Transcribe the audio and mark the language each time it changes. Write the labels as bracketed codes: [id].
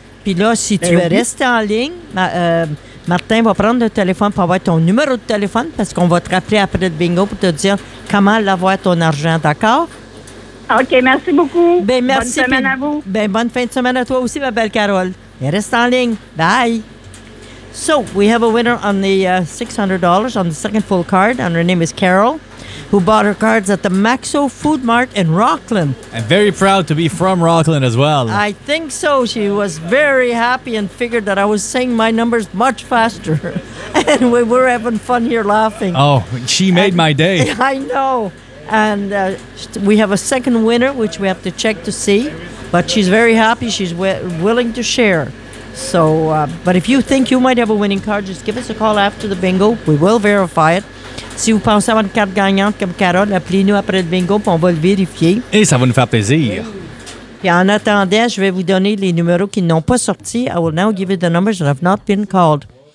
[fr] Puis là, si tu veux rester en ligne, Martin va prendre le téléphone pour avoir ton numéro de téléphone parce qu'on va te rappeler après le bingo pour te dire comment l'avoir ton argent, d'accord? OK, merci beaucoup. Ben, merci. Bonne semaine à vous. Ben, bonne fin de semaine à toi aussi, ma belle Carole. Et reste en ligne. Bye. [en] So, we have a winner on the $600 on the second full card, and her name is Carol, who bought her cards at the Maxo Food Mart in Rockland. I'm very proud to be from Rockland as well. I think so. She was very happy and figured that I was saying my numbers much faster. And we were having fun here laughing. Oh, she made my day. I know. And we have a second winner, which we have to check to see. But she's very happy. She's willing to share. So, but if you think you might have a winning card, just give us a call after the bingo. We will verify it. [fr] Si vous pensez avoir une carte gagnante comme Carole, appelez-nous après le bingo et on va le vérifier. Et ça va nous faire plaisir. Oui. Et en attendant, je vais vous donner les numéros qui n'ont pas sorti. [en] I will now give you the numbers that have not been called.